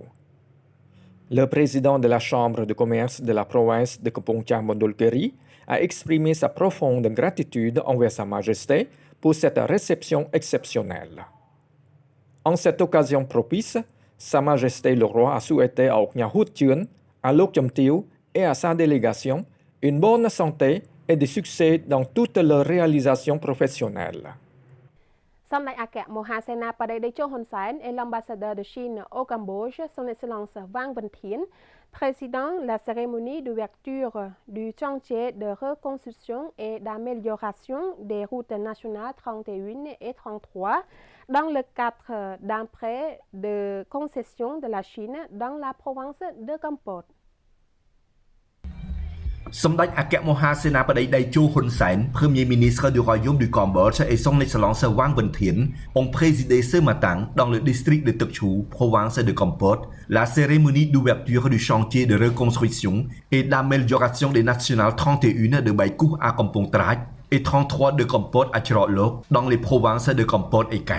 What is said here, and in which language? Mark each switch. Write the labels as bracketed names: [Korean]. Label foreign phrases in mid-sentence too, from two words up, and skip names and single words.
[French] Le président de la Chambre de commerce de la province de Kampong Cham, Mandolgiri a exprimé sa profonde gratitude envers Sa Majesté pour cette réception exceptionnelle. En cette occasion propice, Sa Majesté le roi a souhaité à Oknya Hut Chun, à Lok Cham Teo et à sa délégation une bonne santé et des succès dans toutes leurs réalisations professionnelles. សម្ដេចអគ្គមហាសេនាបតីតេជោហ៊ុនសែន et l'ambassadeur de Chine au Cambodge, son excellence Wang Ventien, président la cérémonie d'ouverture du chantier de reconstruction et d'amélioration des routes nationales 31 et 33 dans le cadre d'un prêt de concession de la Chine dans la province de Cambodge. សម្ដេចអគ្គមហាសេនាបតីដៃជោហ៊ុនសែន Premier ministre du Royaume du Cambodge et son excellence Wang Ventien ont présidé ce matin dans le district de Tok Chu, province de Kampot, la cérémonie d'ouverture du chantier de reconstruction et d'amélioration des nationales 31 de Baikouh à Kampong Trat et 33 de Kampot à Chirolok dans les provinces de Kampot et Kat.